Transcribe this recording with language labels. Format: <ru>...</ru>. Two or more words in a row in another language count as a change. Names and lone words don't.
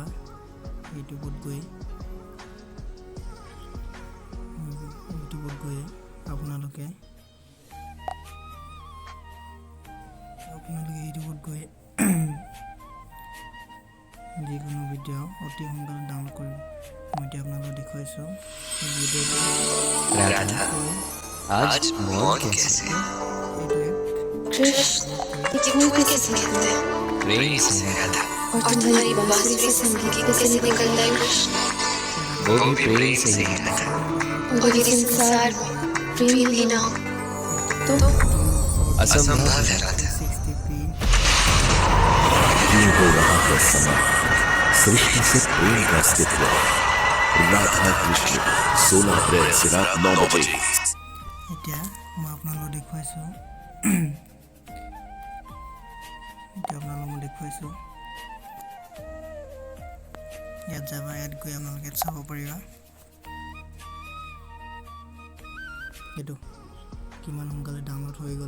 <as>ইউটিউবত গৈ আপোনালোকে ইউটিউবত গৈ যিকোনো ভিডিঅ' অতি সোনকালে ডাউনলোড কৰিব। মই এতিয়া আপোনালোকক দেখুৱাইছো।</as> <hi>राधा आज मौन कैसे कृष्ण ये फूल कैसे खिलते हैं प्रेम से राधा और तुम्हारी बांसुरी से संगीत कैसे निकलता है कृष्ण वो भी प्रेम से ही राधा और यदि संसार में प्रेम ही ना हो तो असंभव है राधा। यूं हो रहा है समय सृष्टि से प्रेम का अस्तित्व। राधा कृष्ण 16 अप्रैल से रात 9 बजे।</hi> <as>এতিয়া মই আপোনালোকক দেখুৱাইছো। ইয়াত যাবা। ইয়াত গৈ আপোনালোকে চাব পাৰিবা এইটো কিমান সোনকালে ডাউনলোড হৈ গ'ল।</as>